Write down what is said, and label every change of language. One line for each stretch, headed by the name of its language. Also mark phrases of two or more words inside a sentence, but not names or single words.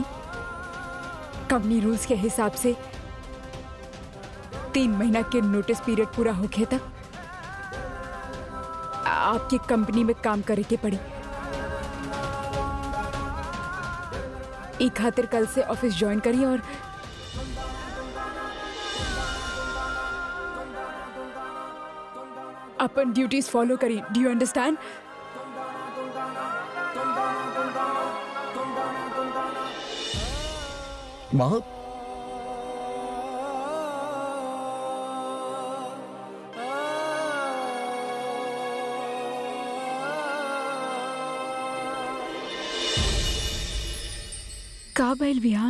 English: company rules
Bhojpuri: के हिसाब से 3 महीना के
English: notice period
Bhojpuri: पूरा होके तक आपकी कंपनी में काम करे के पड़ी। ई खातिर कल से ऑफिस ज्वाइन करी और अपन
English: duties follow
Bhojpuri: करी।
English: Do you understand?
Bhojpuri: माँ, का भइल विहान?